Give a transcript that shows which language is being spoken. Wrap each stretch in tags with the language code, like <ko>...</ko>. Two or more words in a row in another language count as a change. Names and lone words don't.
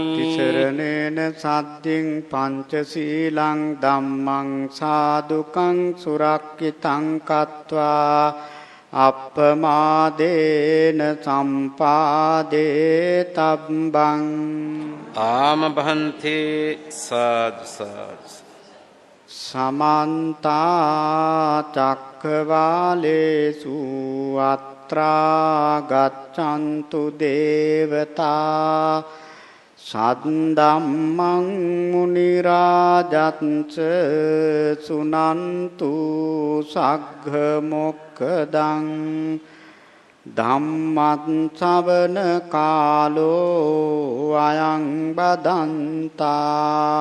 <pi>තිසරණේන සද්ධින් පංචශීලං ධම්මං සාදුකං සුරක්ඛිතං කତ୍වා අප්පමාදේන සම්පාදේ තබ්බං.</pi> <si>ආම භන්තේ සාදු සාදු.</si> <pi>සමන්ත චක්කවාලේසු අත්‍රා ගච්ඡන්තු දේවතා සද්දම්මං මුනි රාජත්ස සුනන්තු සග්ග මොක්ඛදං ධම්මං ශ්‍රවණ කාලෝ අයං බදන්තා.</pi>